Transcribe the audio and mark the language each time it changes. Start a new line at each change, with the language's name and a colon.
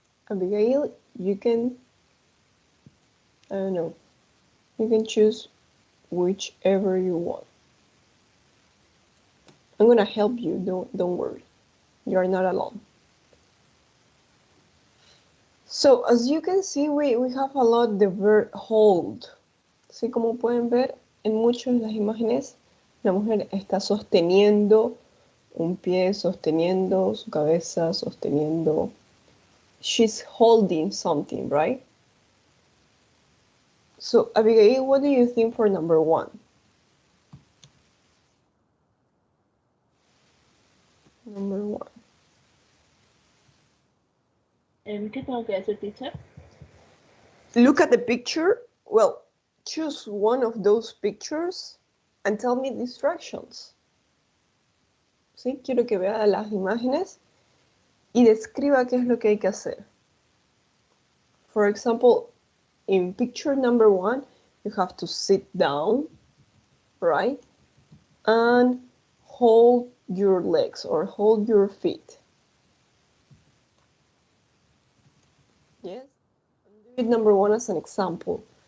English: Abigail, you can, I don't know, you can choose whichever you want. I'm gonna help you, don't worry. You're not alone. So as you can see, we have a lot the verb hold.
Spanish: Así como pueden ver, en muchas de las imágenes, la mujer está sosteniendo un pie, sosteniendo su cabeza, sosteniendo.
English: She's holding something, right? So, Abigail, what do you think for number 1? Number 1.
Spanish: ¿Qué tengo que hacer, teacher?
English: Look at the picture. Well, choose one of those pictures and tell me the instructions.
Spanish: ¿Sí? Quiero que vea las imágenes y describa qué es lo que hay que hacer.
English: For example, in picture number 1, you have to sit down, right? And hold your legs or hold your feet. Yes? Do it number 1 as an example.